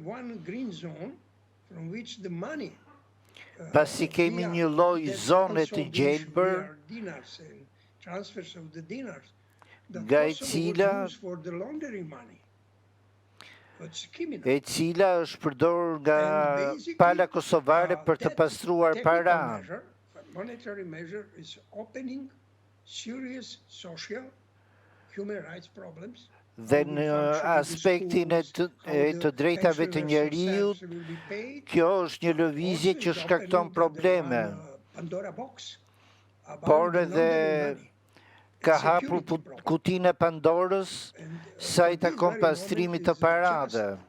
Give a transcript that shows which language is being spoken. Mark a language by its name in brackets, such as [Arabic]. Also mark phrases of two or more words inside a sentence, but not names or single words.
[Albanian] Pasi kemi një lloj zone të gjelbër nga e cila është përdorur nga pala kosovare për të pastruar para. [English] Monetary measure is opening serious social human rights problems. [Albanian] Dhe në aspektin e të drejtave të njeriut, kjo është një lëvizje që shkakton probleme, por edhe ka hapur kutinë e Pandorës sa i takon pastrimit të parave.